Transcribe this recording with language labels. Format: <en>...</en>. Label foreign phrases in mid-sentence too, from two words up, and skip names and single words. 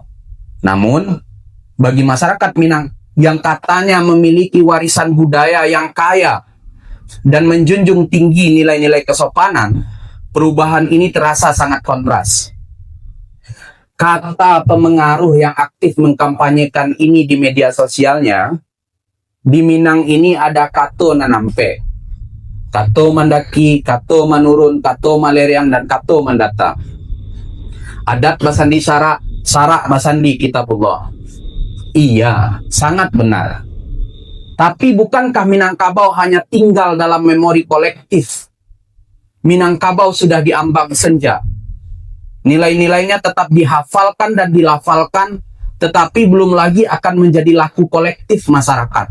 <id>Namun, bagi masyarakat Minang yang katanya memiliki warisan budaya yang kaya dan menjunjung tinggi nilai-nilai kesopanan, perubahan ini terasa sangat kontras. Kata pemengaruh yang aktif mengkampanyekan ini di media sosialnya, di Minang ini ada</id> <min>kato nanampe, kato mandaki, kato manurun, kato maleriang, dan kato mendatang. Adat basandi sarak basandi kitabullah.</min> <id>Iya, sangat benar. Tapi bukankah Minangkabau hanya tinggal dalam memori kolektif? Minangkabau sudah diambang senja. Nilai-nilainya tetap dihafalkan dan dilafalkan, tetapi belum lagi akan menjadi laku kolektif masyarakat.</id>